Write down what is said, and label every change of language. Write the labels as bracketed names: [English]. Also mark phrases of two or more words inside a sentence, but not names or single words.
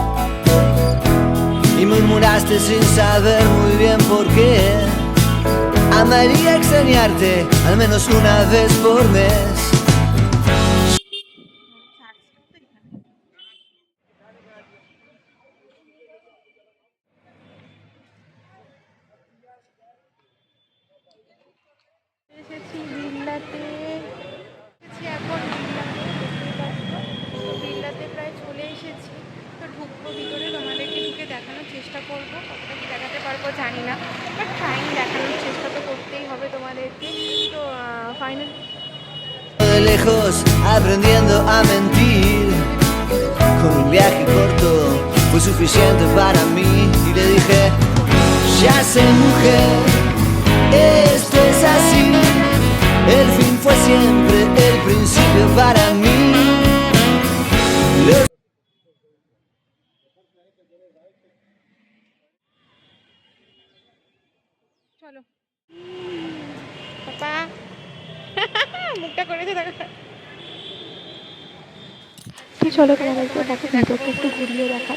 [Spanish] Y murmuraste sin saber muy bien por qué. Amaría extrañarte al menos una vez por mes. [Bangla] এসেছি বিড়লাতে, এখন বিড়লাতে প্রায় চলে এসেছি। তো ঢুকবো ভিতরে, তোমাদেরকে ঢুকে দেখানোর চেষ্টা করবো, কতটা কি দেখাতে পারবো জানি না, [English] but fine [Bangla] দেখানোর চেষ্টা তো করতেই হবে তোমাদেরকে। তো ফাইনাল [Spanish] De lejos aprendiendo a mentir. Con un viaje corto fue suficiente para mí. Y le dije, ya sé mujer, esto es así. El fin fue siempre el principio para mí. [Bangla] চলো পাপা মুখটা করেছে দেখো। তো চলো তোমাদেরকে দেখো ভিতরটা একটু ঘুরিয়ে দেখাই।